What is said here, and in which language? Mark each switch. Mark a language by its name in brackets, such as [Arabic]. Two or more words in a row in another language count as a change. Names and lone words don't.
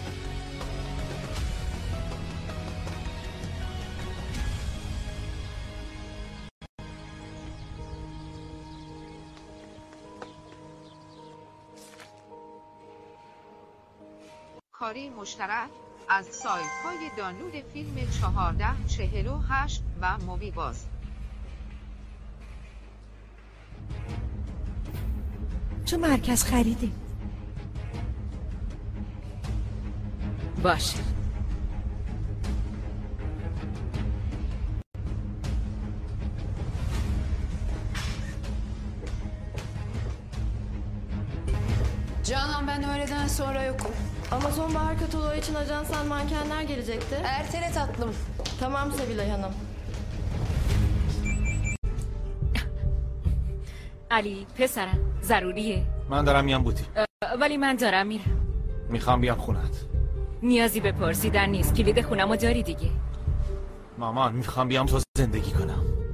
[Persian] کاری مشترک از سایت‌های دانلود فیلم 1448 و مووی باز. تو مرکز خریدیم. باشه. [Turkish] Canan ben öğleden sonra yokum. Ama sonbahar kataloğu için ajansan mankenler gelecekti. Ertele tatlım. Tamam Sevilay Hanım. [Persian] علی پسرم ضروریه. من دارم میام بوتی. ولی من دارم میرم. میخوام بیام خونت. نیازی به پرسیدن نیست. کلید خونمو داری دیگه. مامان میخوام بیام تو زندگی کنم.